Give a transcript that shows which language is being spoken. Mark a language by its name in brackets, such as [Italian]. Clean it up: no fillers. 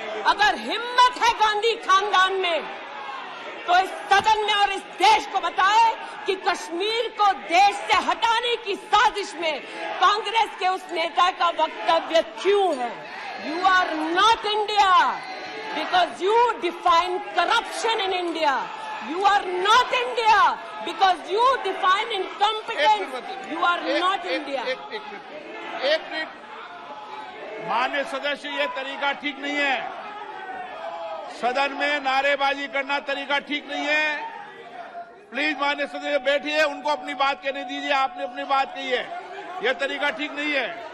[Hindi] अगर हिम्मत है गांधी खानदान में तो इस सदन में और इस देश को बताए कि कश्मीर को देश से हटाने की साजिश में कांग्रेस के उस नेता का वक्तव्य क्यों है। [English] You are not India because you define corruption in India. You are not India because you define incompetence. You are not India. [Hindi] एक मिनट, माननीय सदस्य, ये तरीका ठीक नहीं है। सदन में नारेबाजी करना तरीका ठीक नहीं है। प्लीज माननीय सदस्य बैठिए, उनको अपनी बात कहने दीजिए। आपने अपनी बात कही है, यह तरीका ठीक नहीं है।